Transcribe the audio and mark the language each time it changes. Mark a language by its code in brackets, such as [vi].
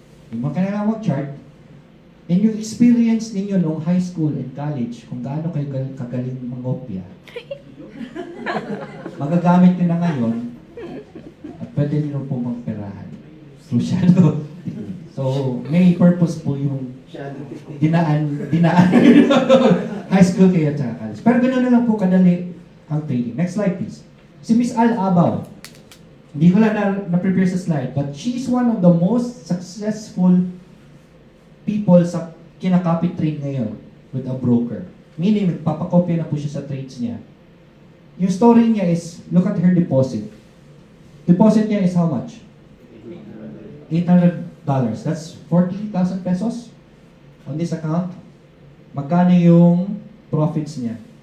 [tl] Yung mga kailangan mag-chart, and yung experience ninyo nung high school and college, kung gaano kayo kagaling mangopya, magagamit nyo na ngayon, at pwede nyo po magperahan through shadow technique. So, may purpose po yung dinaan high school kayo at saka college. Pero ganoon na lang po kadali ang trading. [en] Next slide, please. Si Miss Al Abaw. [tl] Hindi ko lang na-prepare sa slide, [en] but she's one of the most successful people sa kinakopy trade ngayon with a broker. [tl] Meaning, nagpapakopya na po siya sa trades niya. [en] Yung story niya is, look at her deposit. Deposit niya is how much? $800. That's 40,000 pesos on this account. [tl] Magkano yung profits niya?